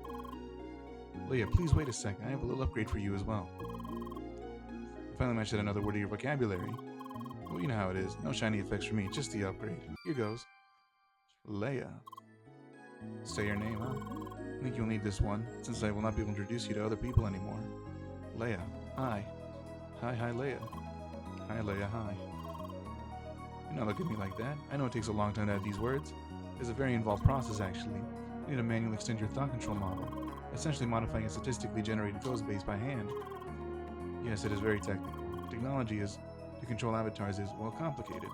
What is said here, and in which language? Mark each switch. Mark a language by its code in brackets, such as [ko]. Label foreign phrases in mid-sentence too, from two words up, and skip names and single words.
[en] Leia, please wait a second. I have a little upgrade for you as well. I finally matched another word to your vocabulary. Well, you know how it is. No shiny effects for me, just the upgrade. Here goes. Leia. Say your name, huh? I think you'll need this one, since I will not be able to introduce you to other people anymore. Leia. Hi. Hi, Leia. Hi, Leia, hi. Do not look at me like that. I know it takes a long time to add these words. It's a very involved process, actually. You need to manually extend your thought control model, essentially modifying a statistically generated code base by hand. Yes, it is very technical. Technology is, to control avatars is, well, complicated.